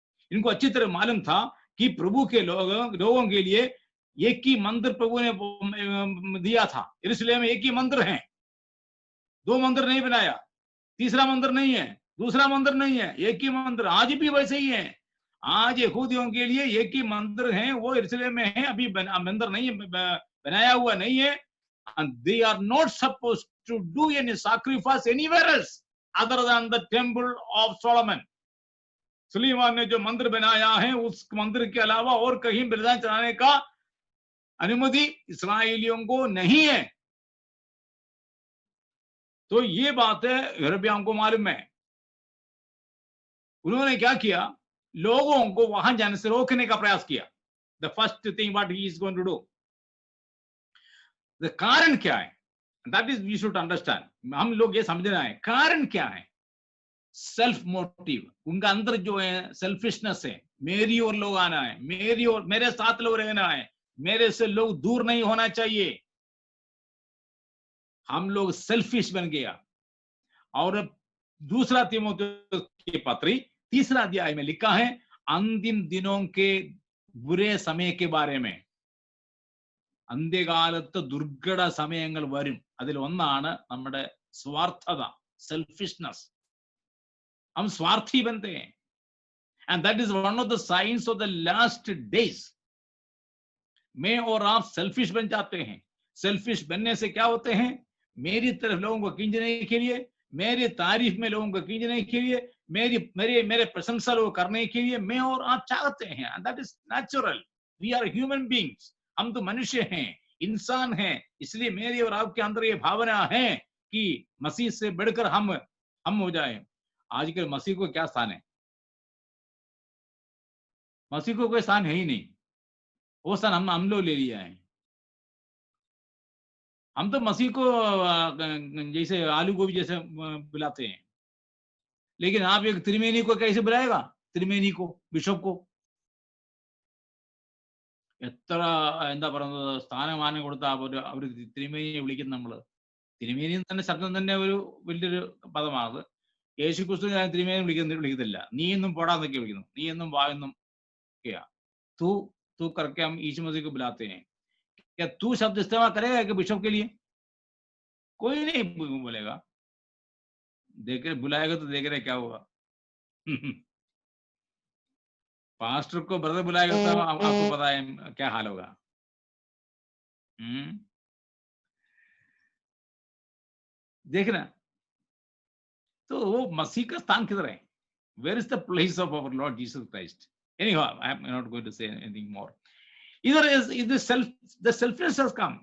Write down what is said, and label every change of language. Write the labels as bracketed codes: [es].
[hi] इनको अच्छी तरह मालूम था कि प्रभु के लोगों के लिए एक ही मंदिर प्रभु ने दिया था. यरूशलेम में एक ही मंदिर है, दो मंदिर नहीं बनाया, तीसरा मंदिर नहीं है, दूसरा मंदिर नहीं है, एक ही मंदिर. आज भी वैसे ही है. आज यहूदियों के लिए एक ही मंदिर है, वो यरूशलेम में है. अभी मंदिर नहीं बनाया हुआ नहीं है. [en] and they are not supposed to do any sacrifice anywhere else other than the temple of Solomon. [hi] Suleman ने जो मंदिर बनाया है उस मंदिर के अलावा और कहीं बलिदान चढ़ाने का अनुमति इस्राएलियों को नहीं है. तो ये बात है यूरोपियन को मालूम है. उन्होंने क्या किया, लोगों को वहां जाने से रोकने का प्रयास किया. [en] The first thing what he is going to do. [hi] The कारण क्या है, [en] That is we should understand. [hi] हम लोग ये समझना है कारण क्या है. Self motive. उनका अंदर जो है सेल्फिशनेस है. मेरी ओर लोग आना है, मेरी ओर, मेरे साथ लोग रहना है, मेरे से लोग दूर नहीं होना चाहिए. हम लोग सेल्फिश बन गया. और दूसरा तीमुथियुस की पत्री 3 अध्याय में लिखा है अंतिम दिनों के बुरे समय के बारे में. [ml] അന്ത്യകാലത്ത് ദുർഘട സമയങ്ങൾ വരും. അതിൽ ഒന്നാണ് നമ്മുടെ സ്വാർത്ഥത, സെൽഫിഷ്നെസ്. [hi] हम स्वार्थी बनते हैं, [en] and that is one of the signs of the last days. [hi] मैं और आप सेल्फिश बन जाते हैं. सेल्फिश बनने से क्या होते हैं? मेरी तरफ लोगों को खींचने के लिए, मेरी तारीफ में लोगों को खींचने के लिए, मेरे प्रशंसा लोग करने के लिए मैं और आप चाहते हैं. [en] And that is natural. We are human beings. [hi] हम तो मनुष्य हैं, इंसान हैं. इसलिए मेरी और आपके अंदर ये भावना है कि मसीह से बढ़कर हम हो जाए. आजकल मसीह को क्या स्थान है? मसीह को कोई स्थान है ही नहीं. वो स्थान हम लोग ले लिया है. हम तो मसीह को जैसे आलू गोभी जैसे बुलाते हैं. लेकिन आप एक त्रिवेणी को कैसे बुलाएगा? त्रिवेणी को, बिशप को [ml] എത്ര എന്താ പറയുന്നത് സ്ഥാനമാനം കൊടുത്ത അവർ തിരുമേനിയെ വിളിക്കുന്നത്. നമ്മൾ തിരുമേനി തന്നെ ശബ്ദം തന്നെ ഒരു വലിയൊരു പദമാണ്. യേശു ക്രിസ്തു ഞാൻ തിരുമേനി വിളിക്കുന്നില്ല. നീ എന്നും പോടാന്നൊക്കെ വിളിക്കുന്നു. നീ എന്നും വായെന്നും ഒക്കെയാ. [hi] तू करके हम यीशु मसीह को बुलाते हैं. क्या तू शब्द इस्तेमाल करेगा कि बिशप के लिए? कोई नहीं बोलेगा. देख बुलाएगा तो देख रहे क्या होगा. पास्टर को ब्रदर बुलाएगा तो आपको पता है क्या हाल होगा. देखना. तो वो मसीह का स्थान किधर है? [en] Where is the place of our Lord Jesus Christ? Anyhow, I am not going to say anything more. Either is the selfless has come.